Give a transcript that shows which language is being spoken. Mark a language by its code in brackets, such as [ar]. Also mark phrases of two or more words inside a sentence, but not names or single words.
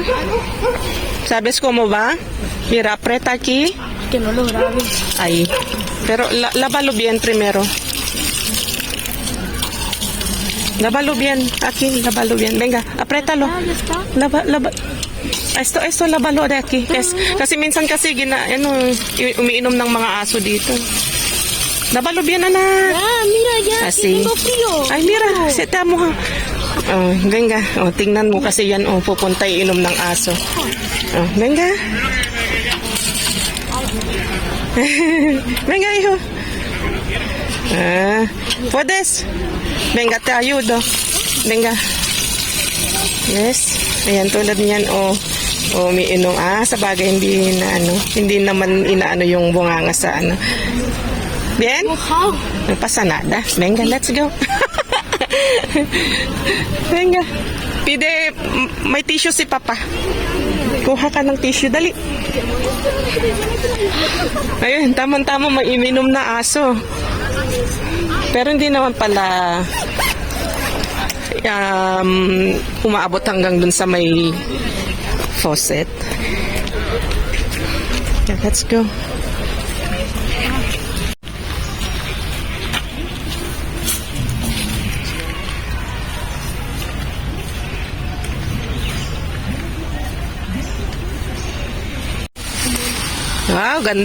[es] ¿Sabes cómo va? Mira, aprieta aquí. Que no lo grabes. Ahí. Pero lávalo bien primero. Lávalo bien. Aquí, lávalo bien. Venga, apriétalo. Ya está. Lava. Esto lávalo de aquí. [tl] Kasi minsan kasi umiinom ng mga aso dito. [es] Lávalo bien, anak. Ah, mira ya. Así. Tengo frío. Ay, mira, [tl] seta mo ha. [es] Oh, venga. [tl] Oh, tingnan mo kasi yan, pupunta inom ng aso. [es] Oh, venga. Venga, hijo. ¿Puedes? Venga, te ayudo. Venga. [en] Yes. [tl] Ayan, tulad niyan, umiinom. Sa bagay, hindi naman inaano yung bunganga sa ano. [es] Bien? Mojado. No pasa nada. Venga, [en] let's go. [es] Venga. Pide, [tl] may tissue si Papa. Kuha ka ng tissue, dali. Ayun, tamang-tama maiinom na aso. Pero hindi naman pala umaabot hanggang dun sa may faucet. [en] Yeah, let's go. [tl] Wow, ganda